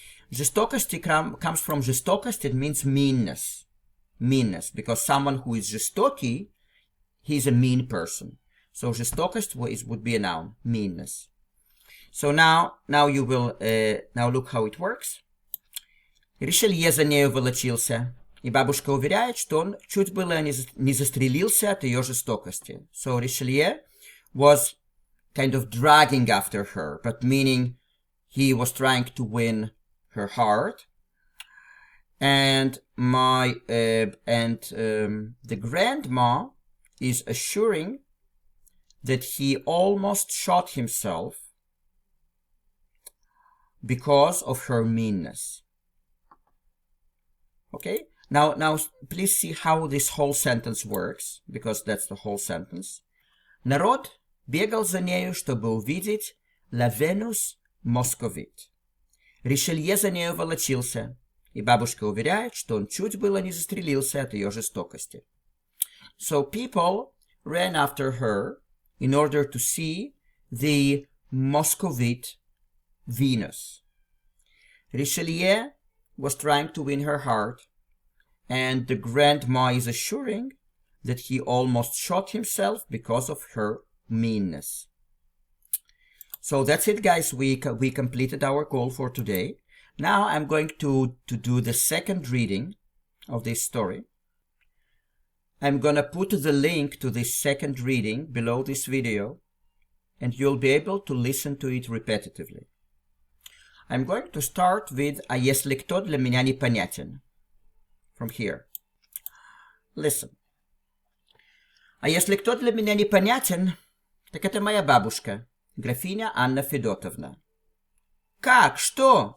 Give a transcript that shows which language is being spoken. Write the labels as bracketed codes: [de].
[en] Жестокости comes from жестокость, it means meanness. Meanness, because someone who is жестокий, he's a mean person. So жестокость would be a noun, meanness. So now you will, now look how it works. [ru] Ришелье за нею волочился, и бабушка уверяет, что он чуть было не застрелился от ее жестокости. [en] So Richelieu was kind of dragging after her, but meaning he was trying to win her heart. And the grandma is assuring that he almost shot himself because of her meanness. Okay? Now please see how this whole sentence works, because that's the whole sentence. [ru] Народ бегал за нею, чтобы увидеть La Venus Moscovite. Ришелье за нею волочился, и бабушка уверяет, что он чуть было не застрелился от ее жестокости. [en] So people ran after her in order to see the Moscovite Venus. Richelieu was trying to win her heart, and the grandma is assuring that he almost shot himself because of her meanness. So that's it, guys. We completed our goal for today. Now I'm going to do the second reading of this story. I'm gonna put the link to this second reading below this video, and you'll be able to listen to it repetitively. I'm going to start with [ru] «А если кто для меня непонятен?» [en] from here. Listen. [ru] А если кто для меня непонятен, так это моя бабушка, графиня Анна Федотовна. «Как? Что?»